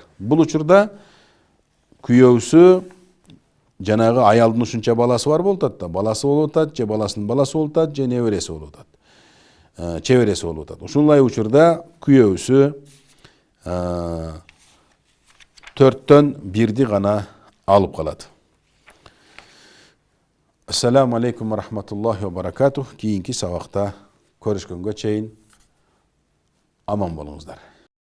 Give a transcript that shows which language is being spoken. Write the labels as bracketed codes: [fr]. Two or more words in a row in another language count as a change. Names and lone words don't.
[ky] Бул учурда күйөөсү жанагы аялдын ушунча баласы бар болуп атат да, баласы болуп атат, же баласынын баласы болуп атат, же небереси болуп атат, чебереси болуп атат. Ушундай учурда күйөөсү төрттөн бирди гана алып калат. [ar] السلام عليكم ورحمة الله وبركاته. [ky] Кийинки сабакта көрүшкөнгө чейин аман болуңуздар.